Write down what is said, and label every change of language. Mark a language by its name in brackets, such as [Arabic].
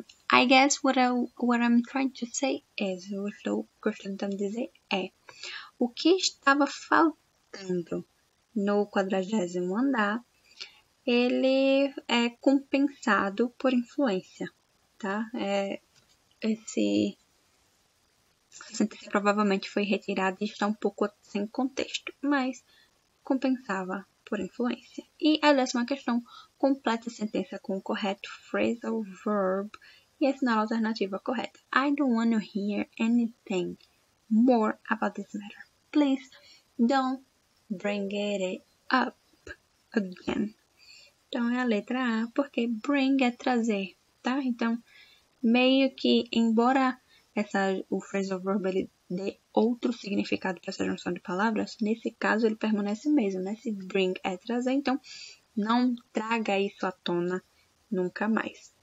[English] I guess what I'm trying to say is. [Portuguese] Eu estou gostando de dizer o que estava faltando no 40º andar, ele é compensado por influência, tá? Essa sentença provavelmente foi retirada e está um pouco sem contexto, mas compensava por influência. E a 10ª questão, completa a sentença com o correto phrasal verb e assinala a alternativa correta. [English] I don't want to hear anything more about this matter. Please don't bring it up again. [Portuguese] Então, é a letra A, porque bring é trazer, tá? Então, meio que, embora o phrasal verb ele dê outro significado para essa junção de palavras, nesse caso ele permanece mesmo, né? Se bring é trazer, então, não traga isso à tona nunca mais.